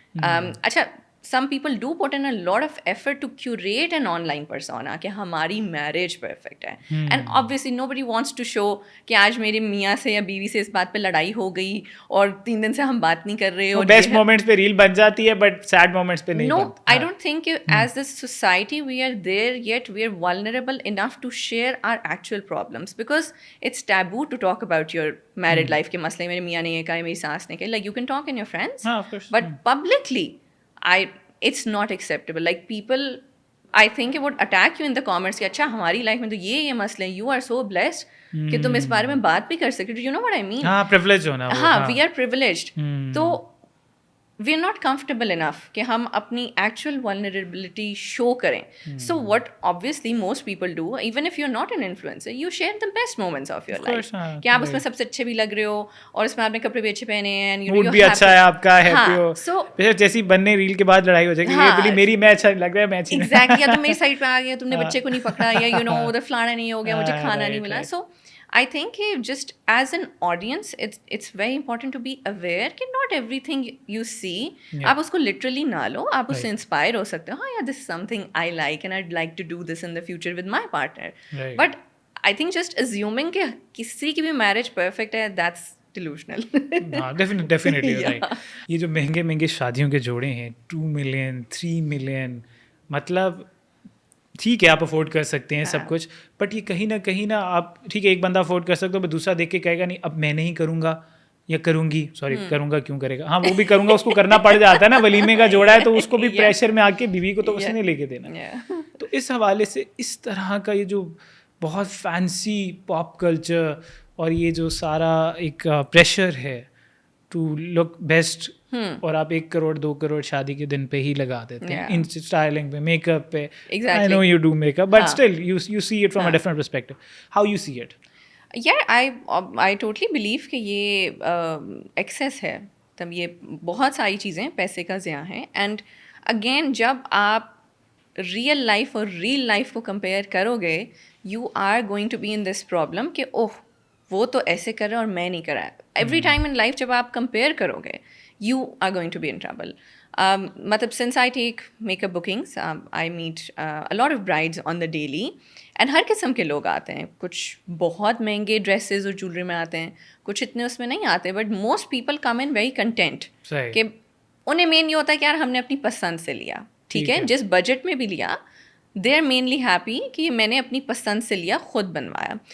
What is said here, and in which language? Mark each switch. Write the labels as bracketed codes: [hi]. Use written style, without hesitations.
[ur] اچھا [en] some people do put in a lot of effort to curate an online persona [ur] کہ ہماری marriage perfect ہے, [en] and obviously nobody wants to show [ur] کہ آج میرے میاں سے یا بیوی سے اس بات پہ لڑائی ہو گئی اور 3 دن سے ہم بات نہیں کر رہے. اور بیسٹ مومنٹس پہ ریل بن جاتی ہے بٹ سیڈ مومنٹس پہ نہیں. [en] No, I don't think as a society we are there yet. We are vulnerable enough to share our actual problems because it's taboo to talk about your married life کے مسئلے. [ur] میرے میاں نے یہ کہا, میری ساس نے کہا, [en] like you can talk in your friends, but publicly it's not acceptable. Like people, I think it would attack you in the comments [ur] کہ اچھا ہماری لائف میں تو یہ مسئلے ہیں, [en] you are so blessed [ur] کہ تم اس بارے میں بات بھی کر سکتے ہو. [en] You know what I mean? [ur] ہاں, privilege ہونا. [en] ہاں, we are privileged. تو we are not comfortable enough [ur] کہ ہم اپنی actual vulnerability show کریں. [en] So what obviously most people do, even if you're not an influencer, you share the best moments of your life. [ur] کہ آپ اس میں سب سے اچھے بھی لگ رہے ہو اور اس میں آپ نے کپڑے بھی اچھے پہنے ہیں, موڈ بھی اچھا ہے آپ کا, ہیپی ہو. سو جیسی بننے ریل کے بعد لڑائی ہو جائے گی, یہ بلی میری میں اچھا لگ رہا ہے, میں ایگزیکٹلی, یا تم میری سائڈ پہ آ گیا, تم نے بچے کو نہیں پکڑا, یا یو نو ادھر فلانا نہیں ہو گیا, مجھے کھانا نہیں ملا. [en] so I think just as an audience, it's very important to be aware کہ not everything you see [ur] آپ اس کو literally نہ لو, آپ اس سے انسپائر ہو سکتے ہو. [en] ہاں yeah, this is something I like and I'd like to do this in the future with my partner. But I think just assuming [ur] کہ کسی کی بھی marriage perfect ہے, [en] that's delusional. Definitely right. [ur] یہ جو مہنگے مہنگے شادیوں کے جوڑے ہیں 2 million 3 million, مطلب ٹھیک ہے آپ افورڈ کر سکتے ہیں سب کچھ, بٹ یہ کہیں نہ آپ ٹھیک ہے ایک بندہ افورڈ کر سکتے ہو, بٹ دوسرا دیکھ کے کہے گا نہیں اب میں نہیں کروں گا یا کروں گی, سوری کروں گا کیوں کرے گا, ہاں وہ بھی کروں گا, اس کو کرنا پڑ جاتا ہے نا, ولیمے کا جوڑا ہے تو اس کو بھی پریشر میں آ کے بیوی کو تو اس نے لے کے دینا. تو اس حوالے سے اس طرح کا یہ جو بہت فینسی پاپ کلچر اور یہ جو سارا ایک پریشر ہے ٹو لک بیسٹ, اور آپ 1 کروڑ 2 کروڑ شادی کے دن پہ ہی لگا دیتے ہیں, ان اسٹائلنگ پہ, میک اپ پہ. [en] I know you do makeup, but still you see it from a different perspective. How you see it? Yeah, I totally believe [ur] کہ یہ ایکسیس ہے, تب یہ بہت ساری چیزیں پیسے کا ضیاع ہیں. اینڈ اگین جب آپ ریئل لائف اور ریئل لائف کو کمپیئر کرو گے, [en] you are going to be in this problem [ur] کہ اوہ وہ تو ایسے کر رہے ہیں اور میں نہیں کر رہا. [en] every time in life [ur] جب آپ کمپیئر کرو گے, [en] you are going to be in trouble. مطلب since I take makeup bookings, I meet a lot of brides on the daily, and [ur] ہر قسم کے لوگ آتے ہیں. کچھ بہت مہنگے ڈریسز اور جولری میں آتے ہیں, کچھ اتنے اس میں نہیں آتے, but most people come in very content کہ انہیں مین یہ ہوتا ہے کہ یار ہم نے اپنی پسند سے لیا, ٹھیک ہے, جس بجٹ میں بھی لیا, دے آر مینلی ہیپی کہ میں نے اپنی پسند سے لیا, خود بنوایا.